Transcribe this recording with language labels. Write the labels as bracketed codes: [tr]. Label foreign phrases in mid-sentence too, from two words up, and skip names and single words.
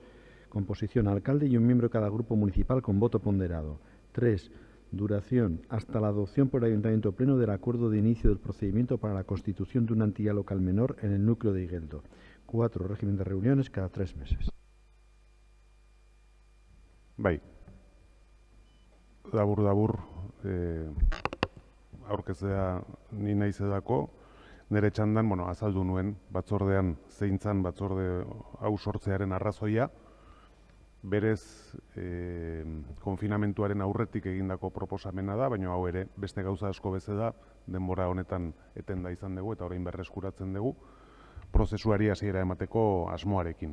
[es] Composición, alcalde y un miembro de cada grupo municipal con voto ponderado. 3. Duración, hasta la adopción por el Ayuntamiento Pleno del acuerdo de inicio del procedimiento para la constitución de una entidad local menor en el núcleo de Igeldo. 4. Régimen de reuniones cada 3 meses. [eu] Bai, labur, aurkeztea ni naiz edako, nire txandan, azaldu nuen, batzordean zeintzan batzorde hau sortzearen arrazoia, berez konfinamentuaren aurretik egindako proposamena da, baina hau ere beste gauza asko beze da, denbora honetan etenda izan dugu eta orain berreskuratzen dugu, prozesuari hasiera emateko asmoarekin.